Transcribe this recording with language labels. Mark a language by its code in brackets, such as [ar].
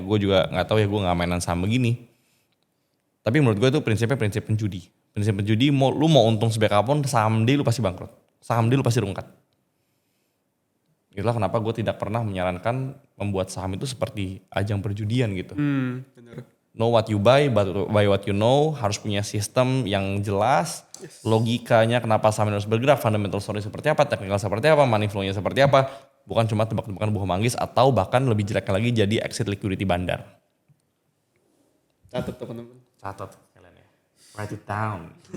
[id] Gue juga nggak tahu ya, gue nggak mainan saham begini. Tapi menurut gue itu prinsipnya prinsip penjudi. Prinsip penjudi, lu mau untung sebaik apapun, someday lu pasti bangkrut. Someday lu pasti rungkat. Itulah kenapa gue tidak pernah menyarankan membuat saham itu seperti ajang perjudian gitu. Bener. [en] Know what you buy, but buy what you know. [id] Harus punya sistem yang jelas. Logikanya kenapa saham harus bergerak, fundamental story seperti apa, technical seperti apa, money flow-nya seperti apa. Bukan cuma tebak-tebakan buah manggis atau bahkan lebih jeleknya lagi jadi exit liquidity bandar. Catat teman-teman. Catat kalian ya. [en] Write it down.